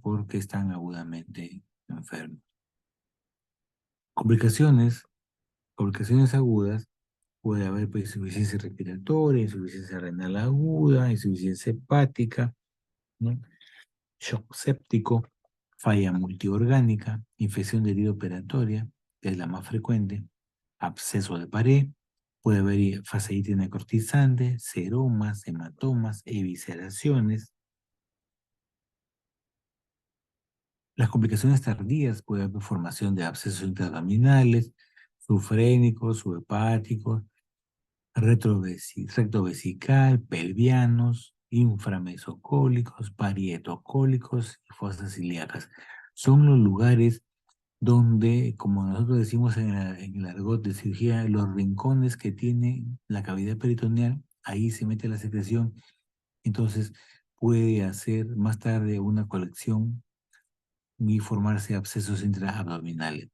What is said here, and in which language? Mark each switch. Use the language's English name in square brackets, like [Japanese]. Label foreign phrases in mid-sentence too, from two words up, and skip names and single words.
[Spanish] Porque están agudamente enfermos. Complicaciones agudas, puede haber pues, insuficiencia respiratoria, insuficiencia renal aguda, insuficiencia hepática, ¿no? Shock séptico, falla multiorgánica, infección de herida operatoria, que es la más frecuente, absceso de pared, puede haber fasciitis necrotizante, seromas, hematomas, evisceraciones. Las complicaciones tardías puede haber formación de abscesos intraabdominales, subfrénicos, subhepáticos, rectovesical, pelvianos, inframesocólicos, parietocólicos y fosas ilíacas. Son los lugares donde, como nosotros decimos en el argot de cirugía, los rincones que tiene la cavidad peritoneal, ahí se mete la secreción, entonces puede hacer más tarde una colección y formarse abscesos intraabdominales.